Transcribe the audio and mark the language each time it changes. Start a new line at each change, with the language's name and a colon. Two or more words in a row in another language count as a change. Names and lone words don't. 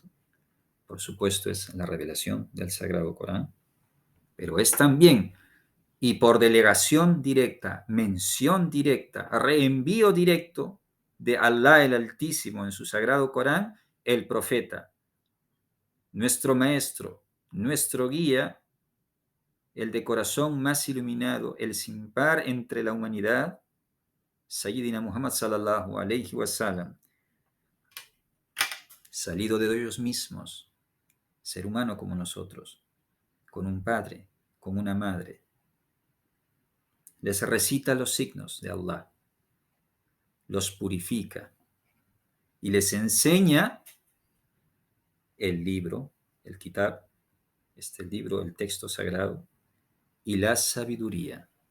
Spanish: Por supuesto es la revelación del Sagrado Corán, pero es también, y por delegación directa, mención directa, reenvío directo de Allah el Altísimo en su Sagrado Corán, el profeta, nuestro maestro, nuestro guía, el de corazón más iluminado, el sin par entre la humanidad,
Arabic: سيدنا محمد صلى الله عليه وسلم,
Spanish: salido de ellos mismos, ser humano como nosotros, con un padre, con una madre. Les recita los signos de Allah, los purifica y les enseña el libro, el kitab, el libro, el texto sagrado, y la sabiduría.